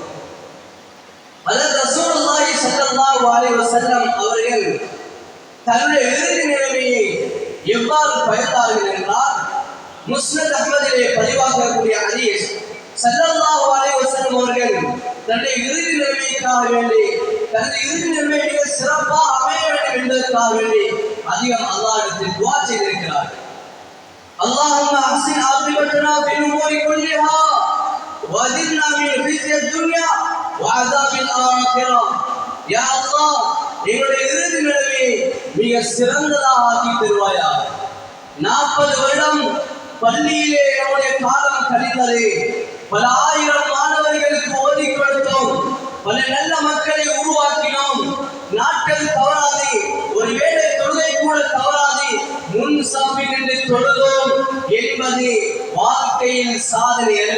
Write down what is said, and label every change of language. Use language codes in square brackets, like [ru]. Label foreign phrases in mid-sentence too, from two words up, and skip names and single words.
[ta] ஹஜ்ரத் ரசூலுல்லாஹி [ar] صلى الله عليه وسلم [ta] அவர்கள் தன்னுடைய இறுதி நிலைமையை எவ்வாறு பயந்தார்கள் என்றால், முஸ்னத் அஹ்மதிலே பதிவாகக்கூடிய ஹதீஸ், [ar] صلى الله عليه وسلم [ta] அவர்கள் தன்னுடைய இறுதி நிலைமைக்காக வேண்டி தனது இறுதி நிலைமை மிக சிறப்பாக அமைய வேண்டும் என்பதற்காக வேண்டி அதிகம் அல்லாஹ்விடத்தில் துஆ செய்திருக்கிறார். [ar] اللهم احسن عاقبتنا في الامور كلها واجرنا من خزي الدنيا وعذاب الاخره. يا الله, [ta] எங்களுடைய இறுதி நிலைமையை மிக சிறந்ததாக ஆக்கி தருவாயா. 40 வருடம் பள்ளியிலே நம்முடைய காலம் கழிந்தது. பல ஆயிரம் மாணவர்களுக்கு ஓதி கொடுத்தோம். பல நல்ல மக்களை உருவாக்கினோம். நாட்கள் தவறாது, ஒரு வேளை தொழுகை கூட தவறாது முன் சாப்பில் நின்று தொழுதோம் என்பது வாழ்க்கையில் சாதனை அல்ல.